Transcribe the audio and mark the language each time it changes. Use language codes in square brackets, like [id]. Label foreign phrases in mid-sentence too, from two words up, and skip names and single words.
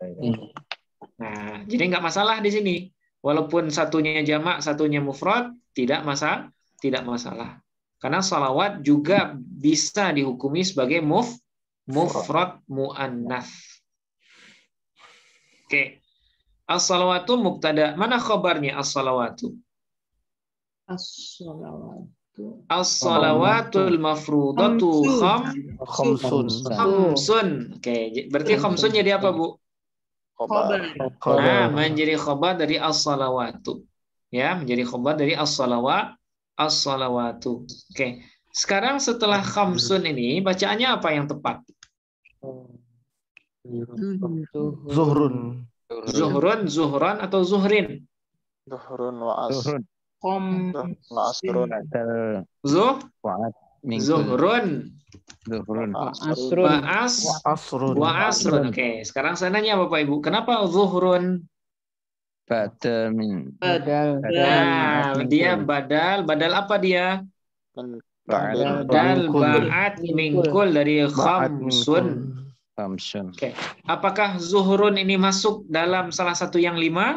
[id] Nah, jadi nggak masalah di sini. Walaupun satunya jamak, satunya mufrad, tidak masalah. Karena salawat juga bisa dihukumi sebagai [ar] مفرد مؤنث. [id] Oke. [ar] الصلاة مبتدأ. [id] Mana khabarnya as-salawatu? As-salawatu. [ar] الصلوات المفروضة خمس. [id] Oke, berarti khamsun jadi apa, Bu? Khobar. Nah, menjadi khabar dari as-salawatu. Ya, menjadi khabar dari as-salawatu. Oke. Sekarang setelah khamsun ini bacaannya apa yang tepat? Zuhrun. Zuhran atau zuhrin? [ar] ظهر وعصر. [id] Khamsun. Zuhrun. Asrun. [ar] وعصر. [id] Oke, sekarang saya nanya Bapak Ibu, kenapa zuhrun? [ar] بدل من. [id] Nah, dia badal apa dia? [ar] بدل بعض من كل dari khamsun. [id] Oke. Apakah zuhrun ini masuk dalam salah satu yang 5?